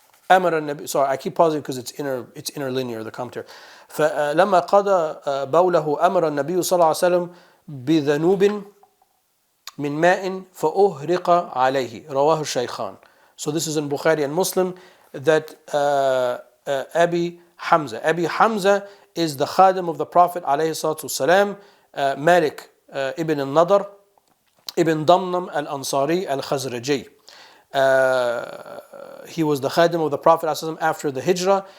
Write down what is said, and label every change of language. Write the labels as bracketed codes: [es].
[ar] أمر النبي, [en] sorry, I keep pausing because it's interlinear, the commentary. [ar] فلما قضى بوله أمر النبي صلى الله عليه وسلم بذنوب من ماء فأهرق عليه رواه الشيخان. [en] So this is in Bukhari and Muslim, that Abi Hamza is the khadim of the Prophet alayhi salatu wasalam, Malik ibn al-Nadr ibn Damnam al-Ansari al-Khazraji. He was the khadim of the Prophet ﷺ after the hijrah.